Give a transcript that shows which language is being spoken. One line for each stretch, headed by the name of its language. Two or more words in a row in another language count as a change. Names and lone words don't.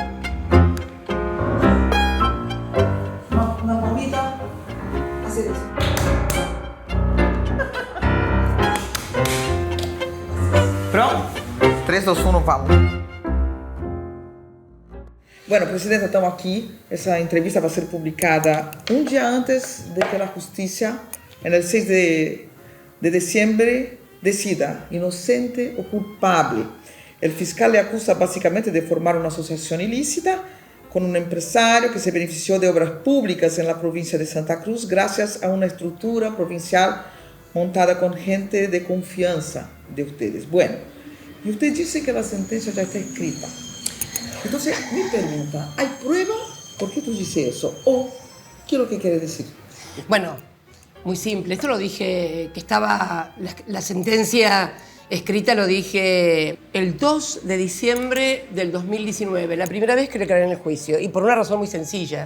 Spanish: Una palmita. Hacer eso. Pronto? 3, 2, 1, vamos. Bueno, Presidenta, estamos aquí.
Portuguese: Essa entrevista vai ser publicada um dia antes de que a Justiça, no 6 de dezembro, decida inocente ou culpável. O fiscal
Spanish: le acusa básicamente
Portuguese: de formar uma associação ilícita com um empresário que se beneficiou de obras públicas na província de Santa Cruz graças a uma estrutura provincial montada com gente de confiança de ustedes.
Spanish: Bueno, y usted dice que la sentencia ya está escrita. Entonces, mi pregunta, ¿hay prueba? ¿Por qué tú dices eso? ¿O qué es lo que quiere decir? Bueno, muy simple. Esto lo dije, que estaba la sentencia escrita, lo dije el 2 de diciembre del 2019, la primera vez que le declaré en el juicio, y por una razón muy sencilla.